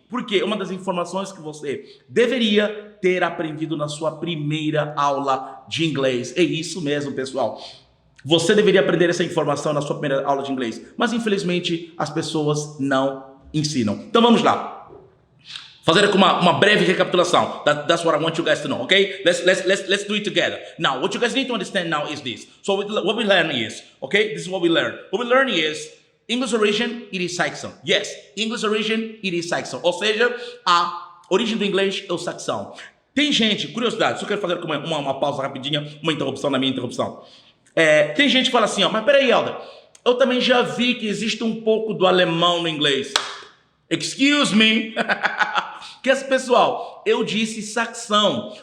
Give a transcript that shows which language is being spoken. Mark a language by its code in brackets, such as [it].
[pt] Porque uma das informações que você deveria ter aprendido na sua primeira aula de inglês. É isso mesmo, pessoal. Você deveria aprender essa informação na sua primeira aula de inglês. Mas, infelizmente, as pessoas não ensinam. Então, vamos lá. Fazer aqui uma breve recapitulação. [en] That's what I want you guys to know, okay? Let's do it together. Now, what you guys need to understand now is this. So what we learn is, okay? This is what we learn. What we learn is English origin, it is saxon. Yes, English origin, it is saxon. [pt] Ou seja, a origem do inglês é o saxão. Tem gente, curiosidade, só quero fazer uma pausa rapidinha, uma interrupção na minha interrupção. Tem gente que fala assim, ó, mas peraí, Elder, eu também já vi que existe um pouco do alemão no inglês. [en] Excuse me. [pt] Pessoal, eu disse saxão.